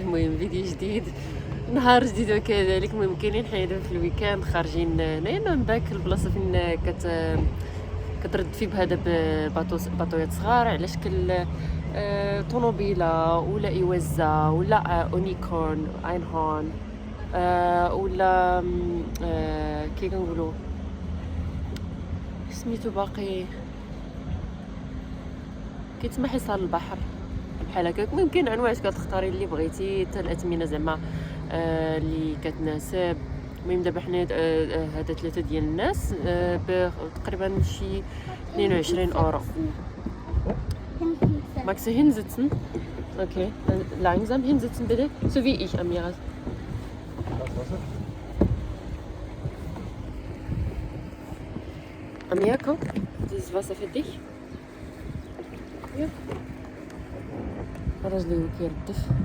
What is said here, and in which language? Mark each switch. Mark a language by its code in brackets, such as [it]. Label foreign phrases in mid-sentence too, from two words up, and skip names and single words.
[ar] المهم فيديو جديد نهار جديد وكذلك. المهم كاينين حنا دابا في الويكاند خارجين هنايا من داك البلاصه فين كترد في بهذا باطويات صغار على شكل طوموبيله ولا ايوازا ولا اونيكورن اينهورن ولا كي كنقولوا سميتو باقي كيتسمى حصار البحر بحال هكاك. ممكن انواع كتختاري اللي بغيتي حتى الاثمنه زعما اللي كتناسب. المهم دابا حنا هذا 3 ديال الناس تقريبا شي 22 اورو. [de] Magst du hinsitzen? Okay, dann langsam hinsitzen bitte, so wie ich, Amira. Amira, komm, dieses Wasser für dich. Hier. [ar] راجلي كيردف.